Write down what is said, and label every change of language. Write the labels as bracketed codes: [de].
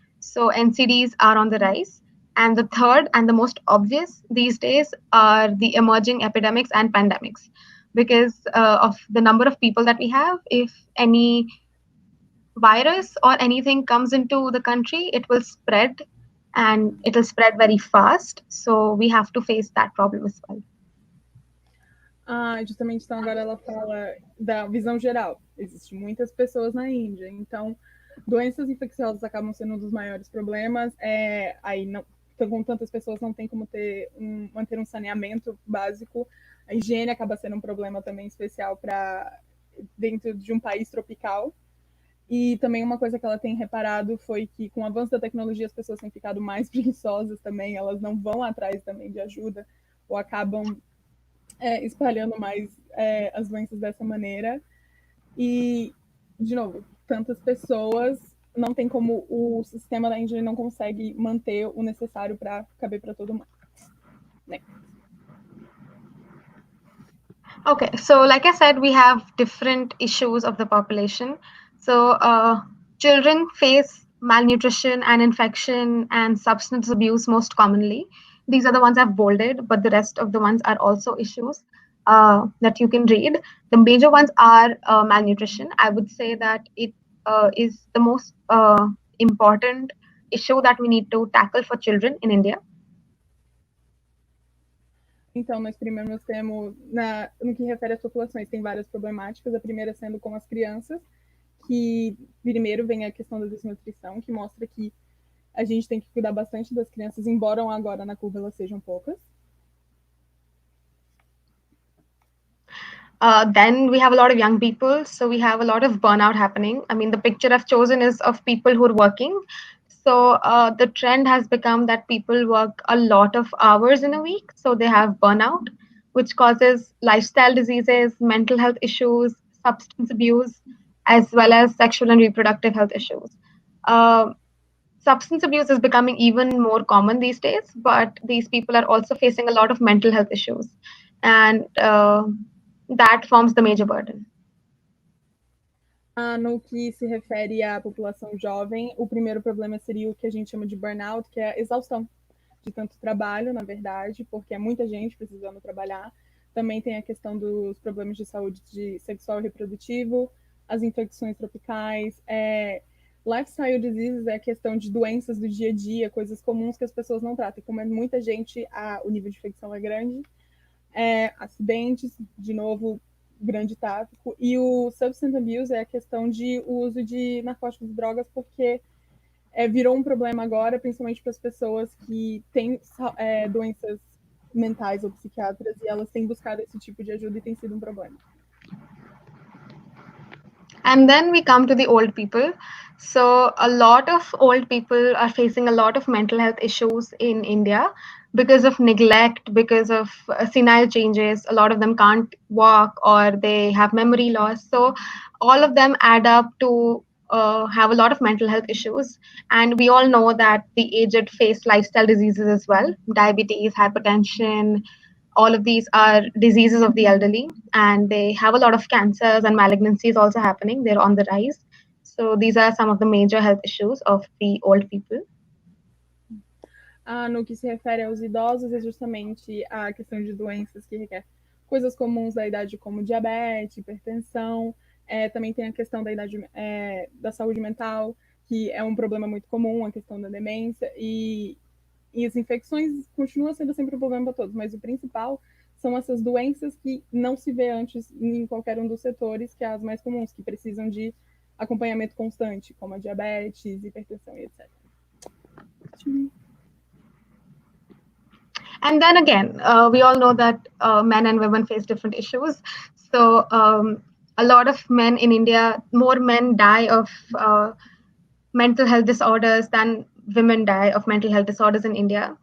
[en] So NCDs are on the rise. And the third and the most obvious these days are the emerging epidemics and pandemics, because of the number of people that we have. If any virus or anything comes into the country, it will spread, and it will spread very fast. So we have to face that problem as well. [pt] Justamente, então agora ela fala da visão geral. Existem muitas pessoas na Índia, então doenças infecciosas acabam sendo um dos maiores problemas. Aí não, com tantas pessoas não tem como manter um saneamento básico. A higiene acaba sendo um problema também especial para dentro de um país tropical. E também uma coisa que ela tem reparado foi que com o avanço da tecnologia as pessoas têm ficado mais preguiçosas também, elas não vão atrás também de ajuda ou acabam espalhando mais as doenças dessa maneira. E, de novo, tantas pessoas, não tem como o sistema da Índia não consegue manter o necessário para caber para todo mundo. Né? [en] Okay, so like I said, we have different issues of the population. So children face malnutrition and infection and substance abuse most commonly. These are the ones I've bolded, but the rest of the ones are also issues that you can read. The major ones are malnutrition. I would say that it is the most important issue that we need to tackle for children in India. [pt] Então, nós primeiro temos, no que refere às populações, tem várias problemáticas. A primeira sendo com as crianças, que primeiro vem a questão da desnutrição, que mostra que a gente tem que cuidar bastante das crianças, embora agora na curva elas sejam poucas. [en] Then we have a lot of young people, so we have a lot of burnout happening. I mean, the picture I've chosen is of people who are working. So the trend has become that people work a lot of hours in a week, so they have burnout, which causes lifestyle diseases, mental health issues, substance abuse, as well as sexual and reproductive health issues. Substance abuse is becoming even more common these days, but these people are also facing a lot of mental health issues, and that forms the major burden. [pt] No que se refere à população jovem, o primeiro problema seria o que a gente chama de burnout, que é a exaustão de tanto trabalho, na verdade, porque é muita gente precisando trabalhar. Também tem a questão dos problemas de saúde sexual e reprodutivo, as infecções tropicais, lifestyle diseases é a questão de doenças do dia a dia, coisas comuns que as pessoas não tratam. Como é muita gente, o nível de infecção é grande. Acidentes, de novo, grande tráfico. E o substance abuse é a questão de uso de narcóticos e drogas, porque virou um problema agora, principalmente para as pessoas que têm doenças mentais ou psiquiátricas, e elas têm buscado esse tipo de ajuda e tem sido um problema. [en] And then we come to the old people. So a lot of old people are facing a lot of mental health issues in India because of neglect, because of senile changes. A lot of them can't walk or they have memory loss. So all of them add up to have a lot of mental health issues. And we all know that the aged face lifestyle diseases as well, diabetes, hypertension. All of these are diseases of the elderly, and they have a lot of cancers and malignancies also happening. They're on the rise. So these are some of the major health issues of the old people. [pt] No que se refere aos idosos, é justamente a questão de doenças que requer coisas comuns da idade, como diabetes, hipertensão. Também tem a questão da idade, da saúde mental, que é um problema muito comum, a questão da demência. E as infecções continuam sendo sempre um problema para todos, mas o principal são essas doenças que não se vê antes em qualquer um dos setores, que é as mais comuns, que precisam de acompanhamento constante, como a diabetes, hipertensão e etc. [en] And then again, we all know that men and women face different issues. So a lot of men in India, more men die of mental health disorders than women die of mental health disorders in India.